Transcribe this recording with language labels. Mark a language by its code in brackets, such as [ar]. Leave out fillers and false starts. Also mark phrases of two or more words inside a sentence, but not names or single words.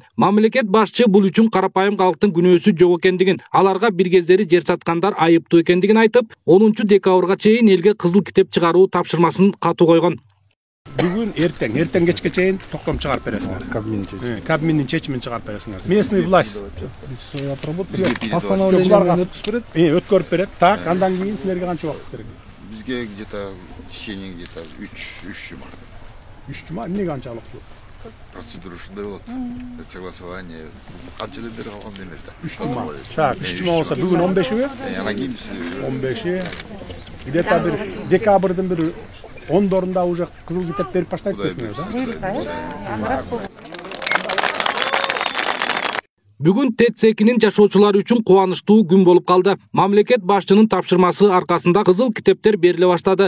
[ky] Мамлекет башчы бул үчүн карапайым калктын күнөөсү жок экендигин, аларга бир кездери жер саткандар айыптуу экендигин айтып, 10 декабрга чейин элге кызыл китеп чыгаруу тапшырмасын катуу койгон. Бүгін ертең кечке чейин токтом чыгарып бересиңер. Кабминдин чечимин чыгарып бересиңер. [ru] Местный власть постановление [ky] өткөрүп берет. Так, андан кийин силерге канча убакыт керек? [ru] Бизге где-то в течение где-то 3 жума. [ky] 3 жума эмне канчалык? Процедура ушундай болот. Согласование канча эле бери калган демекте. 3 жума. Так, 3 жума болсо бүгүн 15-и? Анан кийин 15-и. Где-то бир декабрдын бир 10-дорунда уже кызыл китеп берип баштайт десиңер, да? Бүгүн ТЦКнин жашоочулары үчүн кубанычтуу күн болуп калды. Мамлекет башчынын тапшырмасы аркасында кызыл китептер бериле баштады.